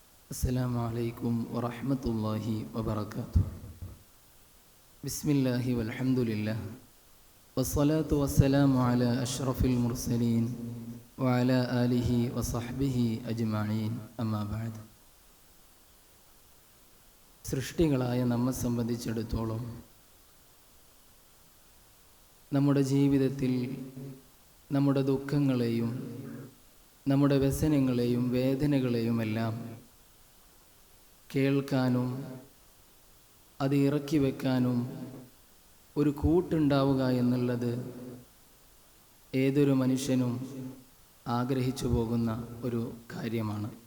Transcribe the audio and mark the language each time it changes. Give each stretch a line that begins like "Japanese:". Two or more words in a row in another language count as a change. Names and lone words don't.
Arabic: السلام عليكم ورحمة الله وبركاته. بسم الله والحمد لله والصلاة والسلام على أشرف المرسلين وعلى آله وصحبه أجمعين أما بعد.
Malayalam: സൃഷ്ടികളായ നമ്മെ സംബന്ധിച്ചിടത്തോളം നമ്മുടെ ജീവിതത്തിൽ നമ്മുടെ ദുഃഖങ്ങളെയും നമ്മുടെ വ്യസനങ്ങളെയും വേദനകളെയുമെല്ലാം കേൾക്കാനും അത് ഇറക്കി വെക്കാനും ഒരു കൂട്ടുണ്ടാവുക എന്നുള്ളത് ഏതൊരു മനുഷ്യനും ആഗ്രഹിച്ചു പോകുന്ന ഒരു കാര്യമാണ്.